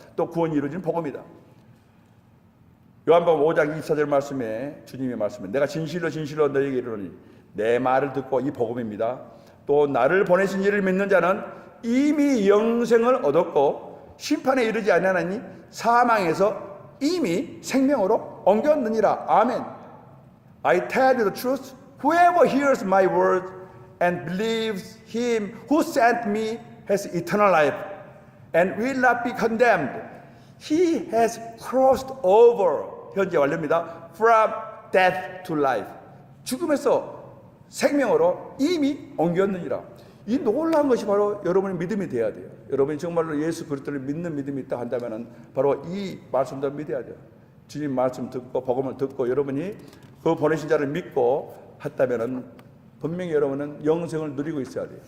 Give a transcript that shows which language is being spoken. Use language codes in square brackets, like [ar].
[ko] 또 구원이 이루어진 복음이다. 요한복음 5장 24절 말씀에 주님의 말씀에 내가 진실로 진실로 너희에게 이르노니 내 말을 듣고, 이 복음입니다, 또 나를 보내신 이를 믿는 자는 이미 영생을 얻었고 심판에 이르지 아니하나니 사망에서 이미 생명으로 옮겼느니라. 아멘. [en] I tell you the truth, whoever hears my word and believes him who sent me has eternal life and will not be condemned. He has crossed over, [ko] 현재 완료입니다, [en] from death to life. [ko] 죽음에서 생명으로 이미 옮겼느니라. 이 놀라운 것이 바로 여러분의 믿음이 되어야 돼요. 여러분이 정말로 예수 그리스도를 믿는 믿음이 있다 한다면 바로 이 말씀도 믿어야 돼요. 주님 말씀 듣고 복음을 듣고 여러분이 그 보내신 자를 믿고 했다면 분명히 여러분은 영생을 누리고 있어야 돼요.